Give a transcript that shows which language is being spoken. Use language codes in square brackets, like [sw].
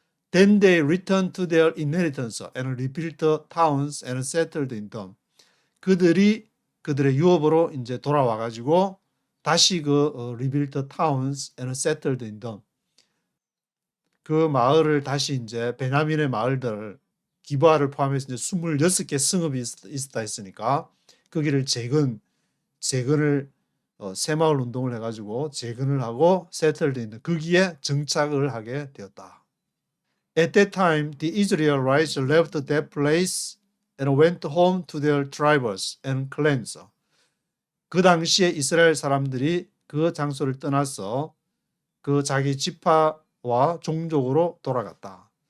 [en] Then they returned to their inheritance and rebuilt the towns and settled in them. [ko] 그들이 그들의 유업으로 이제 돌아와 가지고 다시 [en] rebuilt the towns and settled in them. [ko] 그 마을을 다시 이제 베냐민의 마을들 기브아를 포함해서 이제 26개 성읍이 있었다 했으니까 거기를 재건을 새마을 운동을 해가지고 재건을 하고 settled in 거기에 정착을 하게 되었다. [en] At that time, the Israelites left that place and went home to their tribes and clans. [ko] 그 당시에 이스라엘 사람들이 그 장소를 떠나서 그 자기 지파와 종족으로 돌아갔다.